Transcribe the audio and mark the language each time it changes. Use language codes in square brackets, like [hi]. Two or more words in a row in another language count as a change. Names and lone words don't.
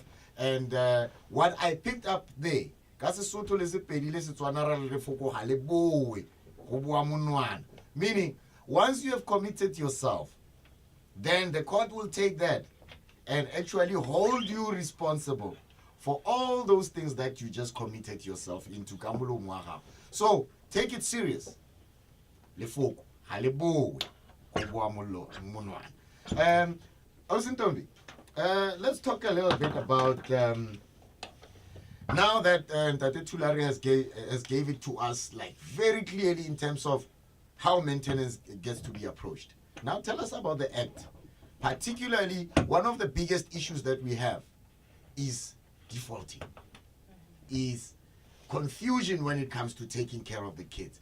[en] And what I picked up there, meaning once you have committed yourself, then the court will take that and actually hold you responsible for all those things that you just committed yourself into. So take it serious. Lefoko, halebowe, Ausintombi, let's talk a little bit about now that Adv Thulare has gave it to us like very clearly in terms of how maintenance gets to be approached. Now tell us about the act. Particularly, one of the biggest issues that we have is defaulting, is confusion when it comes to taking care of the kids.